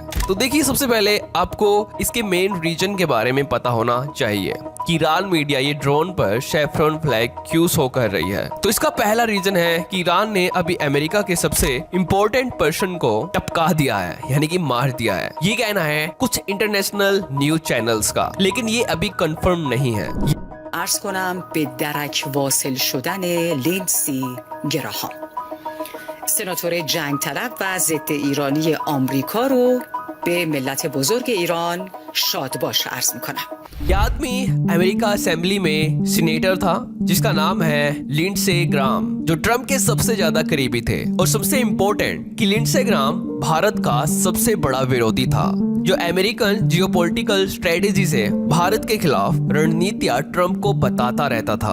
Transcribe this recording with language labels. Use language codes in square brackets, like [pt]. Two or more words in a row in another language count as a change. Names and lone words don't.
[hi] तो देखिए, सबसे पहले आपको इसके [en] main reason [hi] के बारे में पता होना चाहिए कि ईरान मीडिया ये ड्रोन पर [en] saffron flag [hi] क्यों शो कर रही है। तो इसका पहला रीजन है कि ईरान ने अभी अमेरिका के सबसे [en] important person [hi] को टपका दिया है, यानी कि मार दिया है। ये कहना है कुछ [en] international news channels [hi] का, लेकिन ये अभी कंफर्म नहीं है। [fa] عرض کنم به درک واصل شدن لیندسی گراهام، سناتور جنگ طلب و ضد ایرانی آمریکا رو به ملت بزرگ ایران شاد باش عرض میکنم. [hi] ये आदमी अमेरिका असेंबली में सीनेटर था जिसका नाम है लिंडसे ग्राम, जो ट्रम्प के सबसे ज्यादा करीबी थे। और सबसे इम्पोर्टेंट कि लिंडसे ग्राम भारत का सबसे बड़ा विरोधी था, जो [en] American geopolitical strategy [hi] से भारत के खिलाफ रणनीतियां ट्रम्प को बताता रहता था।